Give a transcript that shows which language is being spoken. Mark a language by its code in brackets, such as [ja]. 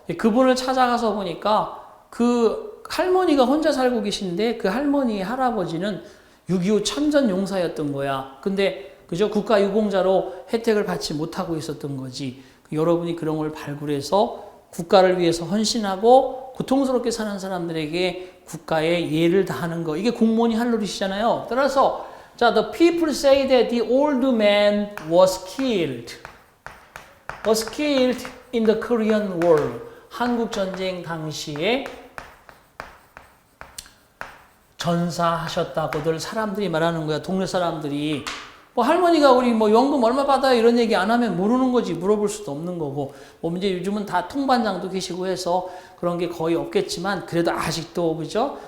[ko] 그분을 찾아가서 보니까 그 할머니가 혼자 살고 계신데 그 할머니의 할아버지는 6.25 참전 용사였던 거야. 근데 그죠? 국가유공자로 혜택을 받지 못하고 있었던 거지. 여러분이 그런 걸 발굴해서 국가를 위해서 헌신하고 고통스럽게 사는 사람들에게 국가의 예를 다하는 거. 이게 공무원이 할 노릇이잖아요. 따라서 자, [en] the people say that the old man was killed. was killed in the Korean War. [ko] 한국 전쟁 당시에 전사하셨다고들 사람들이 말하는 거야. 동네 사람들이. 뭐 할머니가 우리 뭐 연금 얼마 받아요? 이런 얘기 안 하면 모르는 거지. 물어볼 수도 없는 거고. 뭐 이제 요즘은 다 통반장도 계시고 해서 그런 게 거의 없겠지만 그래도 아직도 그죠?